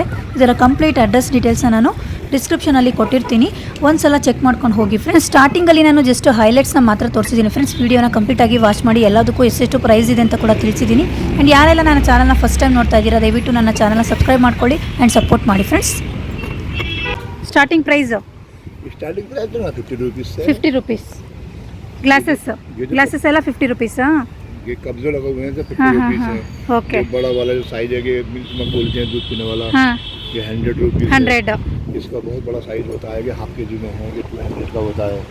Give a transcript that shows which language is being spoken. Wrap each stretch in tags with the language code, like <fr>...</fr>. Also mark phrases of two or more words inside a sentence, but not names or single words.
<kn>ಇದರ</kn> <en>complete address details</en> <kn>ನಾನು ಡಿಸ್ಕ್ರಿಪ್ಷನಲ್ಲಿ ಕೊಟ್ಟಿರ್ತೀನಿ, ಒಂದ್ಸಲ ಚೆಕ್ ಮಾಡ್ಕೊಂಡು ಹೋಗಿ ಫ್ರೆಂಡ್ಸ್. ಸ್ಟಾರ್ಟಿಂಗಲ್ಲಿ ನಾನು</kn> <en>just highlights</en> <kn>ಮಾತ್ರ ತೋರಿಸಿದ್ದೀನಿ ಫ್ರೆಂಡ್ಸ್. ವೀಡಿಯೋನ ಕಂಪ್ಲೀಟಾಗಿ ವಾಚ್ ಮಾಡಿ ಎಲ್ಲದಕ್ಕೂ ಎಷ್ಟೆಷ್ಟು ಪ್ರೈಸ್ ಇದೆ ಅಂತ ಕೂಡ ತಿಳಿಸಿದ್ದೀನಿ. ಆ್ಯಂಡ್ ಯಾರೆಲ್ಲ ನನ್ನ ಚಾನಲ್ನ</kn> <en>first time</en> <kn>ನೋಡ್ತಾ ಇದ್ದೀರಾ, ದಯವಿಟ್ಟು ನನ್ನ ಚಾನಲ್ನ ಸಬ್ಸ್ಕ್ರೈಬ್ ಮಾಡ್ಕೊಳ್ಳಿ</kn> <en>and support</en> <kn>ಮಾಡಿ ಫ್ರೆಂಡ್ಸ್.</kn> <en>starting price starting price</en> <hi>तो ना 50 रुपीस से 50 रुपीस. ग्लासेस ಎಲ್ಲ 50 रुपीस. ये कब्जे लगा हुए हैं तो 50 रुपीस है. ओके. बड़ा वाला जो साइज है, ये मिल्क बोलते हैं दूध पीने वाला, ये 100 रुपीस 100. इसका बहुत बड़ा साइज होता है, ये</hi> <en>half kg</en> <hi>में है, ये 200 का होता है.</hi>